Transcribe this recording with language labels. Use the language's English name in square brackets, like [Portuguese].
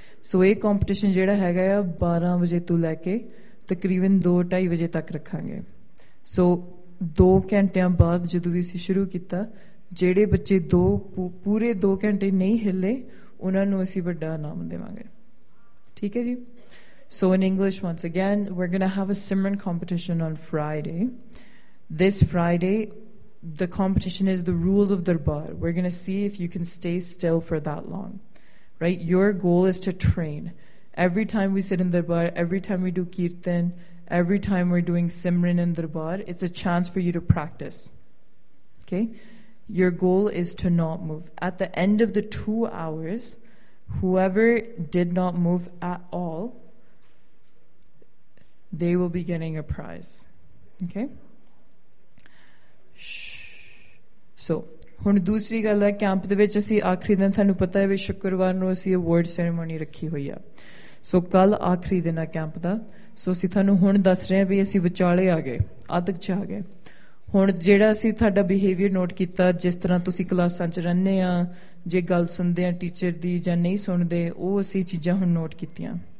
[Punjabi] ਸੋ ਇਹ ਕੰਪੀਟੀਸ਼ਨ ਜਿਹੜਾ ਹੈਗਾ ਆ 12 ਵਜੇ ਤੋਂ ਲੈ ਕੇ ਤਕਰੀਬਨ 2-2.5 ਵਜੇ ਤੱਕ ਰੱਖਾਂਗੇ। ਸੋ 2 ਘੰਟਿਆਂ ਬਾਅਦ ਜਦੋਂ ਵੀ ਅਸੀਂ ਸ਼ੁਰੂ ਕੀਤਾ, ਜਿਹੜੇ ਬੱਚੇ ਪੂਰੇ 2 ਘੰਟੇ ਨਹੀਂ ਹਿੱਲੇ ਉਹਨਾਂ ਨੂੰ ਅਸੀਂ ਵੱਡਾ ਇਨਾਮ ਦੇਵਾਂਗੇ। ਠੀਕ ਹੈ ਜੀ? [English] So in English, once again, we're going to have a Simran competition on Friday. This Friday, the competition is the rules of Darbar. We're going to see if you can stay still for that long, right? Your goal is to train. Every time we sit in Darbar, every time we do Kirtan, every time we're doing Simran in Darbar, it's a chance for you to practice, okay? Your goal is to not move. At the end of the 2 hours, whoever did not move at all, they will be getting a prize. Okay? [Punjabi] So, ਹੁਣ ਦੂਸਰੀ ਗੱਲ ਹੈ, camp ਦੇ ਵਿੱਚ ਅਸੀਂ ਆਖਰੀ ਦਿਨ, ਤੁਹਾਨੂੰ ਪਤਾ ਹੈ ਵੀ ਸ਼ੁੱਕਰਵਾਰ ਨੂੰ ਅਸੀਂ ਅਵਾਰਡ ਸੈਰੇਮੋਨੀ ਰੱਖੀ ਹੋਈ ਆ। ਸੋ ਕੱਲ੍ਹ ਆਖਰੀ ਦਿਨ ਆ ਕੈਂਪ ਦਾ। ਸੋ ਅਸੀਂ ਤੁਹਾਨੂੰ ਹੁਣ ਦੱਸ ਰਹੇ ਹਾਂ ਵੀ ਅਸੀਂ ਵਿਚਾਲੇ ਆ ਗਏ, ਅੱਧਕ 'ਚ ਆ ਗਏ। ਹੁਣ ਜਿਹੜਾ ਅਸੀਂ ਤੁਹਾਡਾ ਬਿਹੇਵੀਅਰ ਨੋਟ ਕੀਤਾ, ਜਿਸ ਤਰ੍ਹਾਂ ਤੁਸੀਂ ਕਲਾਸਾਂ 'ਚ ਰਹਿੰਦੇ ਹਾਂ, ਜੇ ਗੱਲ ਸੁਣਦੇ ਹਾਂ ਟੀਚਰ ਦੀ ਜਾਂ ਨਹੀਂ ਸੁਣਦੇ, ਉਹ ਅਸੀਂ ਚੀਜ਼ਾਂ ਹੁਣ ਨੋਟ ਕੀਤੀਆਂ।